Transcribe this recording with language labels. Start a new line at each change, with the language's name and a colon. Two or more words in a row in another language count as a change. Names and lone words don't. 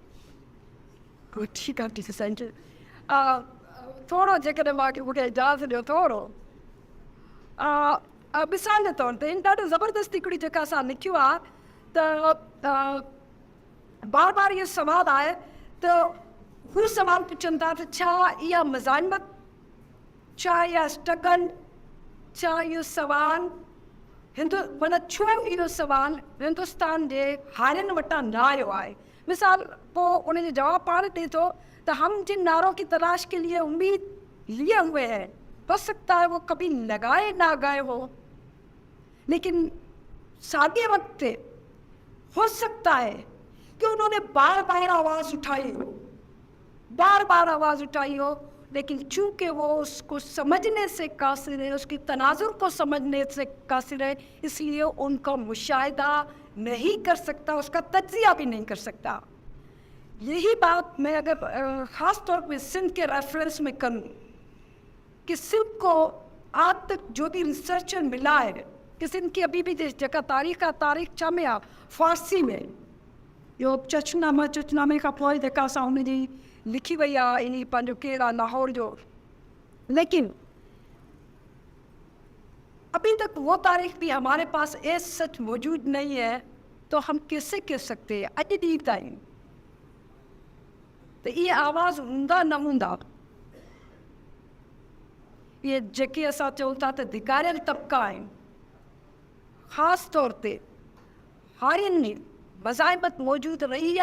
Sindhi: ठीकु आहे संज थोरो जेकॾहिं मूंखे इजाज़त ॾियो थोरो मिसाल जे तौर ते इन ॾाढो ज़बरदस्ती हिकिड़ी जेका असां लिखियो आहे त बार बार इहो सवाल आहे त हू सवाल पुछनि था त छा इहा मज़ाहिमत, छा इहा स्ट्रगल, छा इहो सवाल माना छो इहो सवाल हिंदुस्तान जे हारियुनि वटां न आयो आहे। मिसाल पोइ उनजो जवाब पाण ॾिए थो त
Urdu: ہم جن نعروں کی تلاش کے لیے امید لیے ہوئے ہیں، ہو سکتا ہے وہ کبھی لگائے نہ گئے ہو، لیکن سادے وقت پہ ہو سکتا ہے کہ انہوں نے بار بار آواز اٹھائی ہو، لیکن چونکہ وہ اس کو سمجھنے سے قاصر ہے، اس کی تناظر کو سمجھنے سے قاصر ہے، اس لیے ان کا مشاہدہ نہیں کر سکتا، اس کا تجزیہ بھی نہیں کر سکتا. یہی بات میں اگر خاص طور پہ سندھ کے ریفرنس میں کروں کہ سندھ کو آج تک جو بھی ریسرچر ملا ہے کہ سندھ کی ابھی بھی جگہ تاریخ
Sindhi: छा में आहे फ़ारसी में, इहो चचनामे खां पोइ जेका असां हुनजी लिखी वई आहे इन पंहिंजो केरु आहे लाहौर जो,
Urdu: लेकिन ابھی تک وہ تاریخ بھی ہمارے پاس ایسے سچ موجود نہیں ہے، تو ہم کیسے کہہ سکتے ہیں
Sindhi: अॼु ॾींहुं ताईं त इहे आवाज़ हूंदा न हूंदा। इहे जेके असां चऊं था त धिकारियल तबका आहिनि, ख़ासि तौर ते हारियुनि में मज़ाहिमत मौजूदु रही आहे